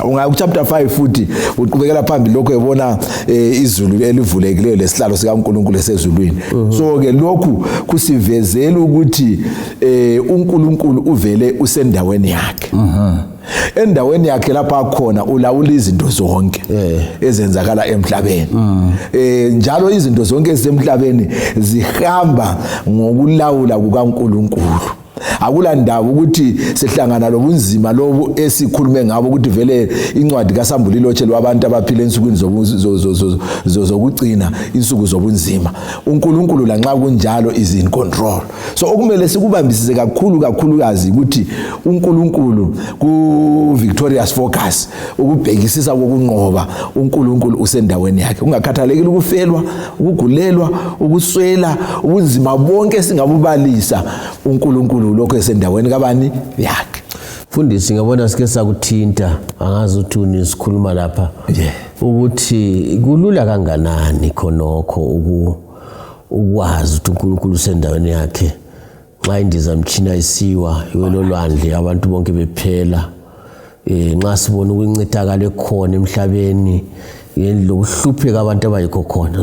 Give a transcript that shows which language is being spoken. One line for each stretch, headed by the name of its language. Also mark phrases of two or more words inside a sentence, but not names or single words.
North Ndebele: Unga chapter 5 futhi uqhubekela phambili lokho ebona izulu elivulekileyo lesihlalo sikaNkulunkulu esezulwini. So ke lokhu kusivezela ukuthi uNkulunkulu uvele usendaweni yakhe. Endaweni yakhe lapha khona ulawula izinto zonke ezenzakala emhlabeni. Njalo izinto zonke ezisemhlabeni zihamba ngokulawula kukaNkulunkulu. akulandaba ukuthi sehlangana lobunzima lobu esikhulume ngabo ukuthi vele incwadi kaSambulo ilotshelwe abantu abaphila ensukwini zokugcina insuku zobunzima. uNkulunkulu lanxa kunjalo
English: is in control.
North Ndebele: So okumele sikubambisise kakhulukazi ukuthi uNkulunkulu ku
English: victorious focus,
North Ndebele: ukubhekisisa kokunqoba, uNkulunkulu usendaweni yakhe. Ungakhathalekile ukufelwa, ukugulelwa, ukuswela, ubunzima bonke singabubalisa, uNkulunkulu lokho esendaweni kabani yakhe. Mfundisi, ngabona sike sakuthinta angazi uthuni sikhuluma lapha ukuthi kulula kanganani khonokho ukwazi ukuthi uNkulunkulu usendaweni yakhe nxa indiza mtshina isiwa iwelo lwandle abantu bonke bephela, nxa sibona ukuncithakala ekhona emhlabeni lokuhlupheka abantu abayikho khona.